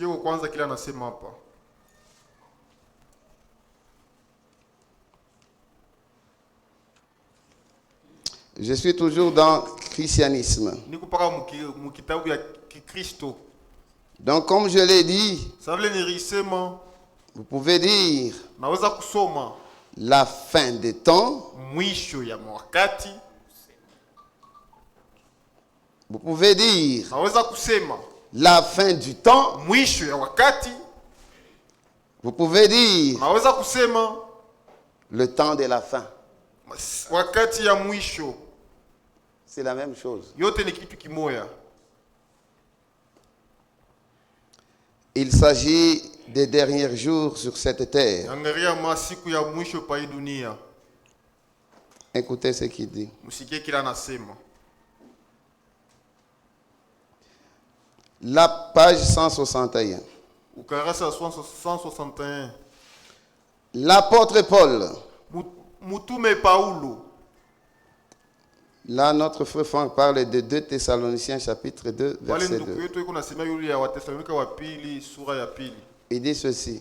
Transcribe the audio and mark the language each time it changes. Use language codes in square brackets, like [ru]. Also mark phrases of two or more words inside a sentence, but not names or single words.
[fr] Je suis toujours dans le christianisme. Donc comme je l'ai dit, vous pouvez dire la fin des temps. [sw] Mwisho ya wakati. [fr] Vous pouvez dire [sw] naweza kusema [fr] la fin du temps. [sw] Mwisho ya wakati. [fr] Vous pouvez dire [sw] naweza kusema [fr] le temps de la fin. [sw] Wakati ya mwisho. [fr] C'est la même chose. [sw] Yote ni kitu kimoya. [fr] Il s'agit des derniers jours sur cette terre. [sw] Angalia masiku ya mwisho pa hii dunia. [fr] Écoutez ce qu'il dit. [sw] Msikie kila anasema. [fr] La page 161. [sw] Ukarasa 161. [fr] L'apôtre Paul. [sw] Mutume Paulo. [fr] Là, notre frère Franck parle de 2 Thessaloniciens chapitre 2, verset 2. Il dit ceci.